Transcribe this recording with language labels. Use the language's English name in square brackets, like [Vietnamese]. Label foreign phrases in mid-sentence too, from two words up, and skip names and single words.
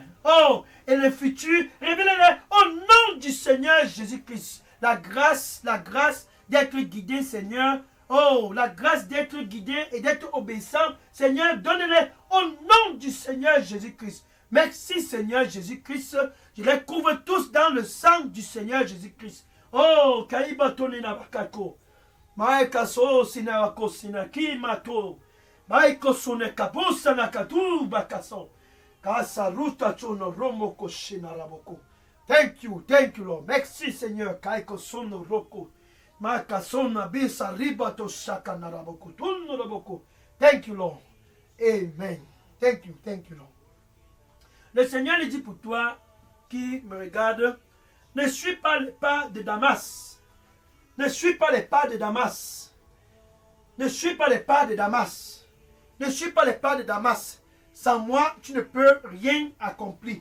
[French] Oh, et le futur, révèle-les au nom du Seigneur Jésus-Christ. La grâce d'être guidé, Seigneur. Oh, la grâce d'être guidé et d'être obéissant. Seigneur, donne-les au nom du Seigneur Jésus-Christ. Merci, Seigneur Jésus-Christ. Je les couvre tous dans le sang du Seigneur Jésus-Christ. Oh, Kaibatoni Nabakako. Maekaso Sinawako Sinaki Mato. Maiko Sunekabusa Nakatu Bakaso. Kasaruta Chono Romoko Shinaraboko. [English] Thank you, Lord. [French] Merci, Seigneur. Kaiko Sono Roko. Makasona Bisa Ribato Shaka Naraboko. Tunuraboko. [English] Thank you, Lord. Amen. Thank you, Lord. [French] Le Seigneur lui dit pour toi qui me regarde, ne suis pas les pas de Damas. Ne suis pas les pas de Damas. Ne suis pas les pas de Damas. Ne suis pas les pas de Damas. Sans moi, tu ne peux rien accomplir.